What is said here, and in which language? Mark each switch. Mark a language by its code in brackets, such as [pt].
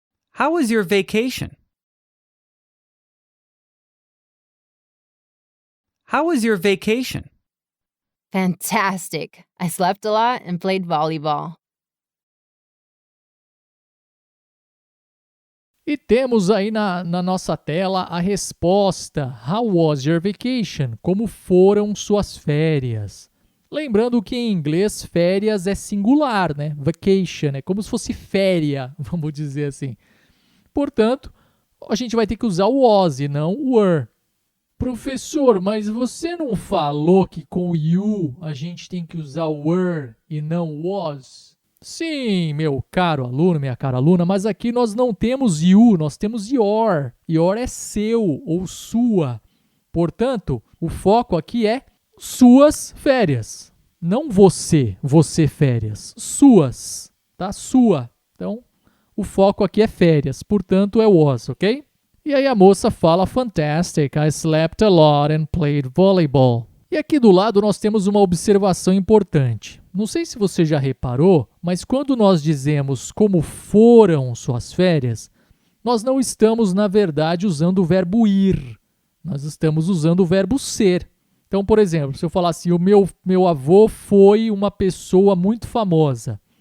[en] How was your vacation? How was your vacation? Fantastic. I slept a lot and played volleyball. [pt] E temos aí na nossa tela a resposta. [en] How was your vacation? [pt] Como foram suas férias? Lembrando que em inglês férias é singular, né? Vacation é como se fosse féria, vamos dizer assim. Portanto, a gente vai ter que usar o was e não o were. Professor, mas você não falou que com o you a gente tem que usar o were e não was? Sim, meu caro aluno, minha cara aluna, mas aqui nós não temos you, nós temos your. Your é seu ou sua. Portanto, o foco aqui é suas férias. Não você férias. Suas, tá? Sua. Então, o foco aqui é férias, portanto é was, ok? E aí a moça fala, [en] fantastic, I slept a lot and played volleyball. [pt] E aqui do lado nós temos uma observação importante. Não sei se você já reparou, mas quando nós dizemos como foram suas férias, nós não estamos, na verdade, usando o verbo ir. Nós estamos usando o verbo ser. Então, por exemplo, se eu falar assim, o meu avô foi uma pessoa muito famosa.